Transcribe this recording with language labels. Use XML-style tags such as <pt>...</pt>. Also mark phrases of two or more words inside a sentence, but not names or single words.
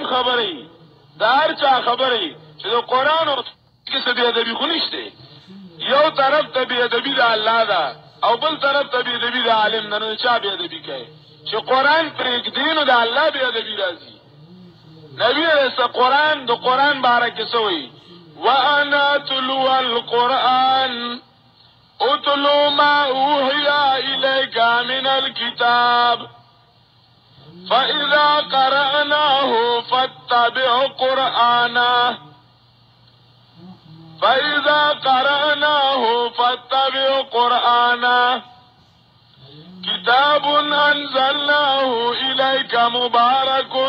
<ps>خبرې د هر چا خبرې چې د قرآن کې څه بېادبي خو نشته یو طرف ته بېادبي د الله ده او بل طرف ته بېادبي د عالم ده نو چا بېادبي کوي چې قرآن پرېږدي نو د الله بېادبي راځي نبی علیه قرآن د قرآن باره کې څه وایي</ps> <ar>وَأَنَا أَتْلُو الْقُرْآنَ أُتْلُو مَا أُوحِيَ إِلَيْكَ مِنَ الْكِتَابِ فَإِذَا قَرَأْنَاهُ فَاتَّبِعْ قُرْآنَهُ كتاب أنزلناه إليك مبارك</ar>